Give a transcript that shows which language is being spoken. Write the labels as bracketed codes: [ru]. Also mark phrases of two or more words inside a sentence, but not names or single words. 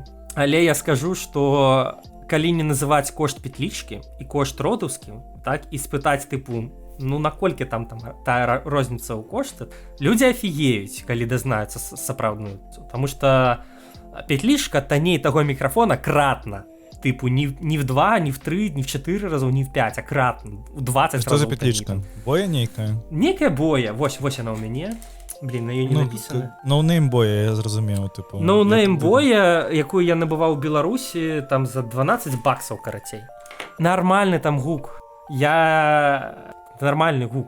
[be] Але я скажу, што калі не называць кошт петлічкі і кошт родаўскі, так, і спытаць тыпу, ну наколькі там тая розніца ў кошты, людзі афігеюць, калі дазнаюцца сапраўдную. Таму што петлічка танней таго мікрафона кратна. Тыпу [ru] не в 2, не в 3, не в 4 разоў, не в 5, [be] а кратна. У 20 разоў. Што за петлічка? Боя нейкая? Некая боя. Вось яна ў мяне. Блін, на ёй не напісана. Ноунейм боя, я зразумеў, тыпу. Ноунейм боя, якую я набываў у Беларусі, там за $12, карацей. Нармальны там гук. Нармальны гук.